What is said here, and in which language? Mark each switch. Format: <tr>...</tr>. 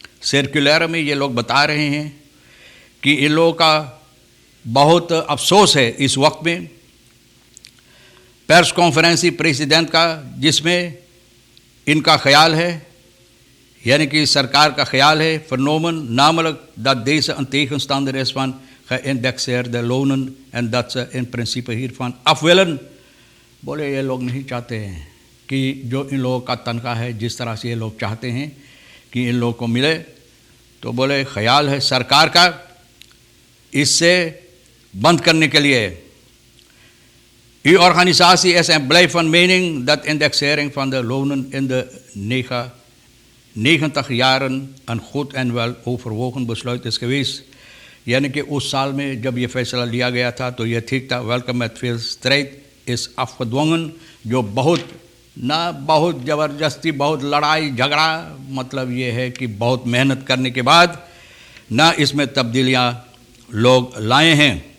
<hi>Circular में ये लोग बता रहे हैं कि इन लोगों का बहुत अफसोस है इस वक्त में प्रेस कॉन्फ्रेंस प्रेसिडेंट का, जिसमें इनका ख्याल है, यानी कि सरकार का ख्याल है,</hi> <nl>vernomen namelijk dat deze een tegenstander is van geïndexeerde lonen en dat ze in principe hiervan af willen।</nl> <hi>बोले ये लोग नहीं चाहते हैं कि जो इन लोगों का तनख्वाह है जिस तरह से ये लोग चाहते हैं कि इन लोगों को मिले, तो बोले ख्याल है सरकार का इससे बंद करने के लिए।</hi> <nl>Die organisatie is en blijft van mening dat indexering van de lonen in de 90 jaren een goed en wel overwogen besluit is geweest।</nl> <hi>यानी कि उस साल में जब ये फैसला लिया गया था तो ये ठीक था।</hi> <nl>वेलकम met veel strijd is afgedwongen,</nl> <hi>जो बहुत ज़बरदस्ती, बहुत लड़ाई झगड़ा, मतलब ये है कि बहुत मेहनत करने के बाद ना इसमें तब्दीलियाँ लोग लाए हैं।</hi>